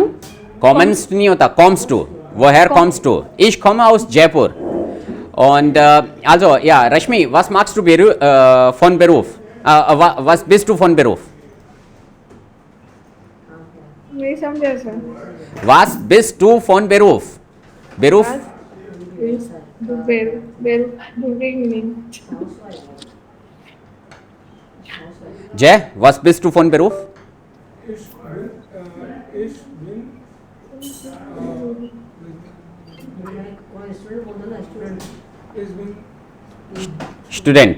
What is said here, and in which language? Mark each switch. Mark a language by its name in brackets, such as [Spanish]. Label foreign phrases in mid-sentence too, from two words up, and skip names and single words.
[Hindi] Kommst नहीं होता, [German] kommst du. Woher kommst du? Ich komme aus Jaipur. Und also, ja, Rashmi, was machst du von Beruf? Was bist du von Beruf? [Hindi] नहीं समझा सर. [German] Was bist du von Beruf? Beruf? [English] Beginning. [German] Jay, was bist du von Beruf? Student.